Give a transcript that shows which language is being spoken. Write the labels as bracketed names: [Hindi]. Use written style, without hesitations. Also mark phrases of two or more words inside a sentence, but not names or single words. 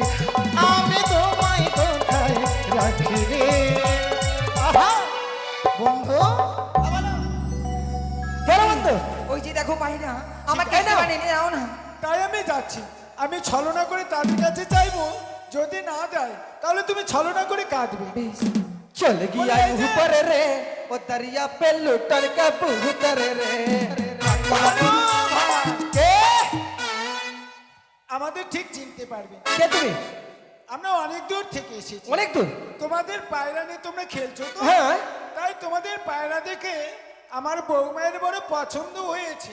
[Bangla] আমি তোমায় কোথায় রাখি রে। আহা বন্ধু, কেন বন্ধু? ওই যে দেখো পায়রা, আমাকে তাই না? নিয়ে যাও না। তাই আমি যাচ্ছি, আমি ছলনা করে তাদের কাছে চাইবো, যদি না দেয় তাহলে তুমি ছলনা করে কাঁদবে। [Hindi] चल गया बोले जे। ऊपर रे वो दरिया पे लुटन का कबूतर रे। [Bangla] আরে ভাই, কে? আমাদের ঠিক চিনতে পারবে, কে তুমি? আমরা অনেক দূর থেকে এসেছি। অনেক দূর? তোমাদের পায়রা নিয়ে তোমরা খেলছো তো, হ্যাঁ। তাই তোমাদের পায়রা দেখে আমার বৌমায়ের বড় পছন্দ হয়েছে।